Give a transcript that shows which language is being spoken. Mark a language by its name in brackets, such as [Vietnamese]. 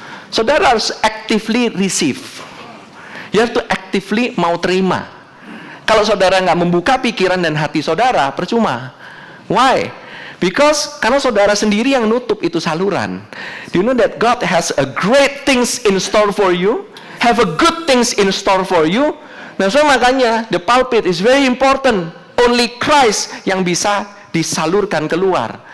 [Indonesian] Saudara harus [English] actively receive. You have to actively [Indonesian] mau terima. Kalau saudara nggak membuka pikiran dan hati saudara, percuma. [English] Why? Because [Indonesian] karena saudara sendiri yang nutup itu saluran. [English] Do you know that God has a great things in store for you? Have a good things in store for you? Nah, so makanya the pulpit is very important. Only [Indonesian] Christ yang bisa disalurkan keluar.